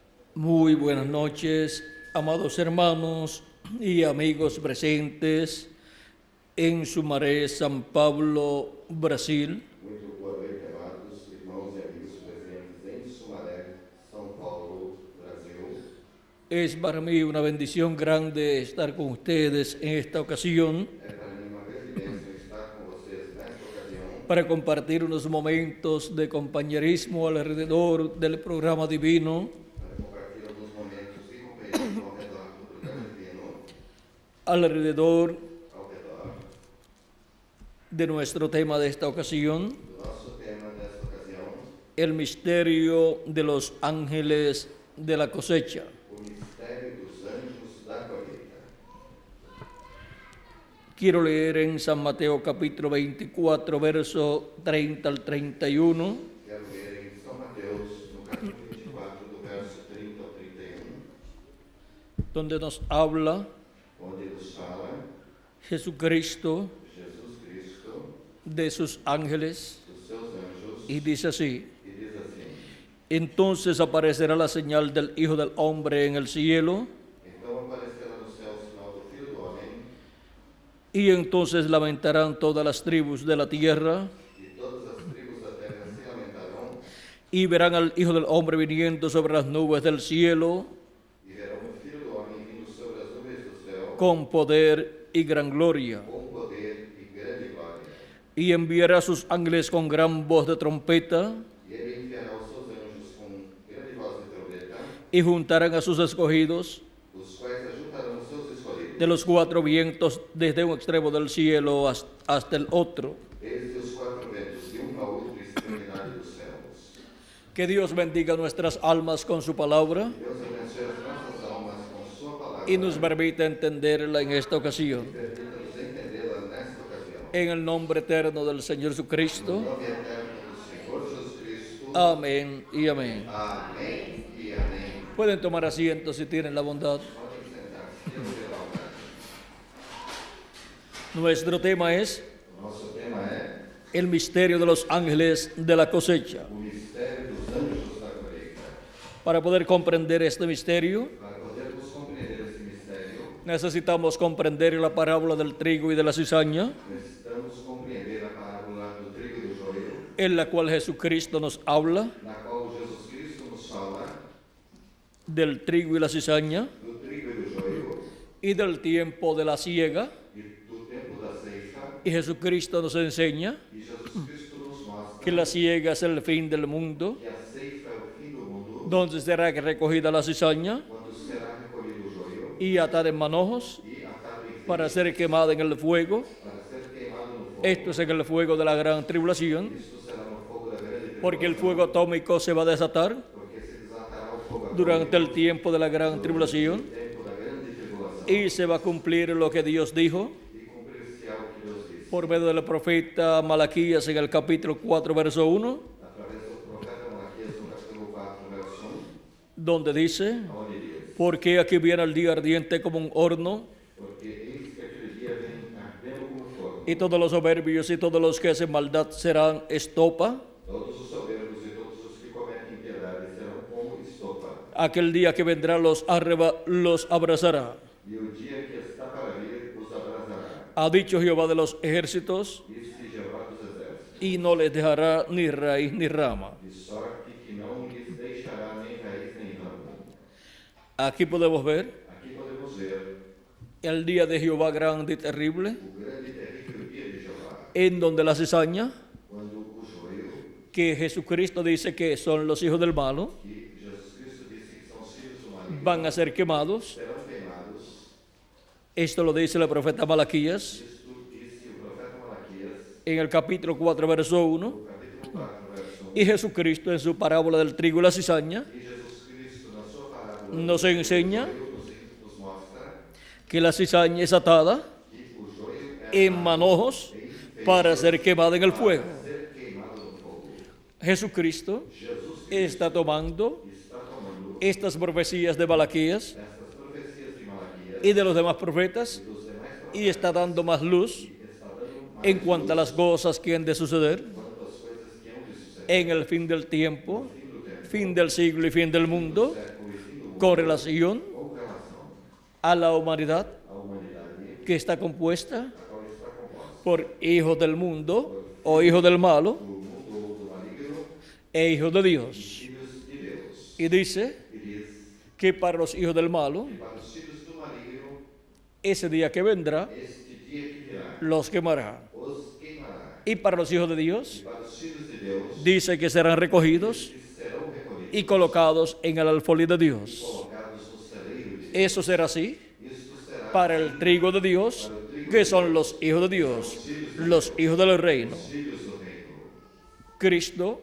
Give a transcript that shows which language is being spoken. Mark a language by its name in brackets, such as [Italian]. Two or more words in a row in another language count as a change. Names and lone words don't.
[Spanish] Muy buenas noches, amados hermanos y amigos presentes en Sumaré, San Pablo, Brasil. [Portuguese] Muito boa noite, amados irmãos e amigos presentes em Sumaré, São Paulo, Brasil. [Spanish] Es para mí una bendición grande estar con ustedes en esta ocasión [Portuguese] É para mim uma grande bênção estar com vocês nesta ocasião [Spanish] para compartir unos momentos de compañerismo alrededor del programa divino, [Portuguese] para compartilhar alguns momentos de companheirismo ao redor do programa divino, [Spanish] alrededor [Portuguese] ao redor [Spanish] de nuestro tema de esta ocasión, [Portuguese] do nosso tema desta ocasião, [Spanish] el misterio de los ángeles de la cosecha. [Portuguese] o mistério dos anjos da colheita. [Spanish] Quiero leer en San Mateo capítulo 24, verso 30 al 31, [Portuguese] Quero ler em São Mateus, no capítulo 24, do verso 30 ao 31, [Spanish] donde nos habla [Portuguese] onde nos fala [Spanish] Jesucristo [Portuguese] Jesus Cristo, [Spanish] de sus ángeles [Portuguese] dos seus anjos, [Spanish] y dice así: [Portuguese] e diz assim: [Spanish] entonces aparecerá la señal del Hijo del Hombre en el cielo, [Portuguese] Então aparecerá no céu o sinal do Filho do Homem, [Spanish] y entonces lamentarán todas las tribus de la tierra, [Portuguese] e todas as tribos da terra se lamentarão, [Spanish] y verán al Hijo del Hombre viniendo sobre las nubes del cielo [Portuguese] e verão o Filho do Homem vindo sobre as nuvens do céu, [Spanish] con poder y gran gloria. [Portuguese] com poder e grande glória. [Spanish] Y enviará a sus ángeles con gran voz de trompeta, [Portuguese] E ele enviará os seus anjos com grande voz de trombeta, [Spanish] y juntarán a sus escogidos [Portuguese] os quais ajuntarão os seus escolhidos, [Spanish] de los cuatro vientos desde un extremo del cielo hasta el otro. [Portuguese] desde os quatro ventos, de a outra extremidade dos céus. [Spanish] Que Dios bendiga nuestras almas con su palabra [Portuguese] Deus abençoe as nossas almas com sua palavra, [Spanish] y nos permita entenderla en esta ocasión. [Portuguese] permita-nos entendê-la nesta ocasião. [Spanish] En el nombre eterno del Señor Jesucristo. [Portuguese] Nome eterno do Senhor Jesus Cristo. [Spanish] Amén y amén. [Portuguese] Amém e amém. [Spanish] Pueden tomar asiento si tienen la bondad. [Portuguese] Podem sentar-se, Deus terá bondade. [Spanish] Nuestro tema es [Portuguese] O nosso tema é [Spanish] el misterio de los ángeles de la cosecha. [Portuguese] o mistério dos anjos da colheita. [Spanish] Para poder comprender este misterio, [Portuguese] Para podermos compreender esse mistério, [Spanish] necesitamos comprender la parábola del trigo y de la cizaña, [Portuguese] necessitamos compreender a parábola do trigo e do joio, [Spanish] en la cual Jesucristo nos habla [Portuguese] na qual Jesus Cristo nos fala [Spanish] del trigo y la cizaña [Portuguese] do trigo e do joio [Spanish] y del tiempo de la siega. [Portuguese] e do tempo da ceifa, [Spanish] Y Jesucristo nos enseña [Portuguese] e Jesus Cristo nos mostra [Spanish] que la siega es el fin del mundo, [Portuguese] que a ceifa é o fim do mundo, [Spanish] donde será recogida la cizaña [Portuguese] quando será recolhido o joio [Spanish] y atada en manojos [Portuguese] e atado em [Spanish] para ser quemada en el fuego. [Portuguese] para ser queimado no fogo. [Spanish] Esto es en el fuego de la gran tribulación, [Portuguese] Isto será no fogo da grande [Spanish] porque el [Portuguese] tribulação, [Spanish] fuego atómico se va a desatar [Portuguese] porque se desatará o fogo [Spanish] durante el [Portuguese] atômico [Spanish] tiempo de la gran tribulación [Portuguese] no tempo da grande tribulação, [Spanish] y se va a cumplir lo que Dios dijo [Portuguese] e cumprir-se-á o que Deus disse, [Spanish] por medio del profeta Malaquías en el capítulo 4, verso 1, [Portuguese] através do profeta Malaquias no capítulo 4, verso 1, [Spanish] donde dice: [Portuguese] onde diz: [Spanish] porque aquí viene el día ardiente como un horno, [Portuguese] porque eis que aquele dia vem ardendo como fogo, [Spanish] y todos los soberbios y todos los que hacen maldad serán estopa. [Portuguese] todos os soberbos e todos os que cometem impiedade serão como estopa, [Spanish] Aquel día que vendrá los abrazará. [Portuguese] e o dia que está para vir os abrasará, [Spanish] Ha dicho Jehová de los ejércitos, [Portuguese] disse Jeová dos exércitos, [Spanish] y no les dejará ni raíz ni rama. [Portuguese] de sorte que não lhes deixará nem raiz nem ramo. [Spanish] Aquí podemos ver [Portuguese] Aqui podemos ver [Spanish] el día de Jehová grande y terrible, [Portuguese] o grande e terrível dia de Jeová, [Spanish] en donde la cizaña, [Portuguese] quando o joio, [Spanish] que Jesucristo dice que son los hijos del malo, [Portuguese] que Jesus Cristo disse que são os filhos do maligno, [Spanish] van a ser quemados. [Portuguese] serão queimados. [Spanish] Esto lo dice el profeta Malaquías [Portuguese] Isto disse o profeta Malaquias, [Spanish] en el capítulo 4, verso 1. [Portuguese] no capítulo 4, verso 1. [Spanish] Y Jesucristo en su parábola del trigo y la cizaña [Portuguese] E Jesus Cristo, na sua parábola, [Spanish] nos enseña [Portuguese] nos mostra [Spanish] que la cizaña es atada [Portuguese] que o joio é [Spanish] en manojos para ser quemada en el fuego. [Portuguese] ser queimado no fogo. [Spanish] Jesucristo [Portuguese] Jesus [Spanish] está tomando [Portuguese] está tomando [Spanish] estas profecías de Malaquías [Portuguese] estas profecias de Malaquias [Spanish] y de los demás profetas [Portuguese] e dos demais profetas [Spanish] y está dando más luz [Portuguese] e está dando mais [Spanish] en cuanto a las cosas que han de suceder [Portuguese] quanto às coisas que hão de suceder [Spanish] en el fin del tiempo, [Portuguese] no fim do tempo, [Spanish] fin del siglo y fin del mundo, [Portuguese] século e fim do [Spanish] con relación [Portuguese] com relação [Spanish] a la humanidad [Portuguese] à humanidade, [Spanish] que está compuesta [Portuguese] a qual está composta [Spanish] por hijos del mundo o hijos del malo [Portuguese] do mundo ou do maligno [Spanish] e hijos de Dios. [Portuguese] filhos de Deus. [Spanish] Y dice [Portuguese] E diz [Spanish] que para los hijos del malo, [Portuguese] que para os filhos do maligno, [Spanish] ese día que vendrá, [Portuguese] este dia que virá, [Spanish] los quemará. [Portuguese] os queimará. [Spanish] Y para los hijos de [Portuguese] E [Spanish] Dios, [Portuguese] para os filhos de Deus, [Spanish] dice que serán recogidos [Portuguese] que serão recolhidos [Spanish] y colocados en el alfolí de Dios. [Portuguese] colocados no celeiro de Deus. [Spanish] Eso será así [Portuguese] Isto será [Spanish] para el trigo de Dios, que son los hijos de Dios, los hijos del reino. [Portuguese] os filhos do reino. [Spanish] Cristo,